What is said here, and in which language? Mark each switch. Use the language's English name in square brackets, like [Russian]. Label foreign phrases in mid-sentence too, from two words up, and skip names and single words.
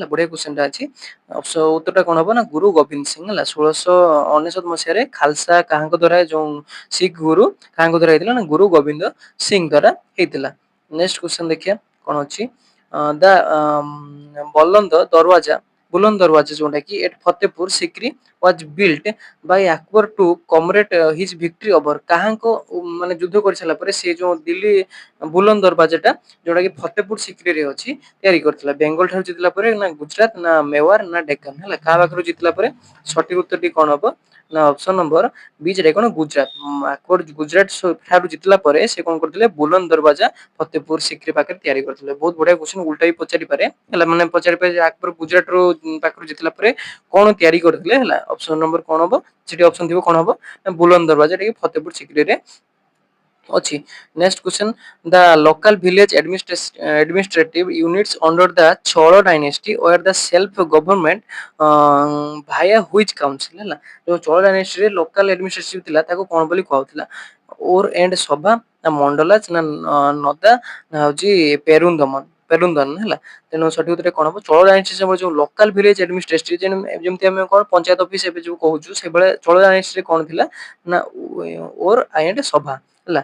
[Odia] ବଢିଆ କ୍ୱେଶ୍ଚନ ଟା ଅଛି। ଉତ୍ତରଟା କଣ ହବ ନା ଗୁରୁ ଗୋବିନ୍ଦ ସିଂ ହେଲା। 1699 ମସିହାରେ ଖାଲସା କାହାଙ୍କ ଦ୍ଵାରା ଯୋଉ ଶିଖ ଗୁରୁ କାହାଙ୍କ ଦ୍ଵାରା ହେଇଥିଲା ନା ଗୁରୁ ଗୋବିନ୍ଦ ସିଂ ଦ୍ଵାରା ହେଇଥିଲା। [English] next question [Odia] ଦେଖିବା କଣ ଅଛି, ଦ ବଲନ୍ଦ ଦରୱାଜା ବୁଲନ୍ଦ ଦରୱାଜା ଯୋଉଟା କି ଏଟ ଫତେପୁର ସିକ୍ରି [English] was built by Akbar to commemorate his victory over [Odia] କାହାଙ୍କ ମାନେ ଯୁଦ୍ଧ କରି ସାରିଲା ପରେ ସେ ଯୋଉ ଦିଲ୍ଲୀ ବୁଲନ୍ଦ ଦରବାଜାଟା ଯୋଉଟା କି ଫତେପୁର ସିକ୍ରିରେ ଅଛି ତିଆରି କରିଥିଲା। ବେଙ୍ଗଲ ଠାରୁ ଜିତିଲା ପରେ ନା ଗୁଜରାଟ, ନା ମେୱାର, ନା ଡେକାନ ହେଲା। କାହା ପାଖରୁ ଜିତିଲା ପରେ? ସଠିକ ଉତ୍ତରଟି କଣ ହବ ନା [English] option number B [Odia] ରେ କଣ ଗୁଜରାଟ। ଆକବର ଗୁଜରାଟ ଠାରୁ ଜିତିଲା ପରେ ସେ କଣ କରିଥିଲେ, ବୁଲନ୍ଦ ଦରବାଜା ଫତେପୁର ସିକ୍ରି ପାଖରେ ତିଆରି କରିଥିଲେ। ବହୁତ ବଢିଆ କ୍ୱେଶ୍ଚନ, ଉଲ୍ଟା ବି ପଚାରି ପାରେ ହେଲା। ମାନେ ପଚାରି ପାରେ ଯେ ଆକବର ଗୁଜରାଟ ରୁ ପାଖରୁ ଜିତିଲା ପରେ କଣ ତିଆରି କରିଥିଲେ ହେଲା। [English] option number [Odia] କଣ ହବ, ସେଠି ଅପସନ ଥିବ କଣ ହବ ନା ବୁଲନ୍ଦ ଦରବାଜା, ଏଟା କି ଫତେପୁର ସିକ୍ରିରେ ଅଛି। [English] next question, the local village administrative units under the Chola dynasty were the self government via which council ହେଲା। [Odia] ଯୋଉ ଚୋଳ ଡାଇନେଷ୍ଟି ରେ [English] local administrative [Odia] ଥିଲା ତାକୁ କଣ ବୋଲି କୁହାଉଥିଲା? ଓର ଏଣ୍ଡ ସଭା, ନା ମଣ୍ଡଲାଜ, ନା ନଦା, ନା ହଉଛି ପେରୁନ୍ଦମନ ପେରୁନ୍ଦନ ହେଲା। ତେଣୁ ସଠିକ ଉତ୍ତର କଣ ହବ, ଚୋଳ ଡାଇନେଷ୍ଟି ସମୟରେ ଯୋଉ [English] local village administrative [Odia] ଯେମିତି ଆମେ କଣ ପଞ୍ଚାୟତ ଅଫିସ ଏବେ ଯୋଉ କହୁଛୁ, ସେଭଳିଆ ଚୋଳ ଡାଇନେଷ୍ଟି ରେ କଣ ଥିଲା ନା ଓର ଏଣ୍ଡ ସଭା ହେଲା।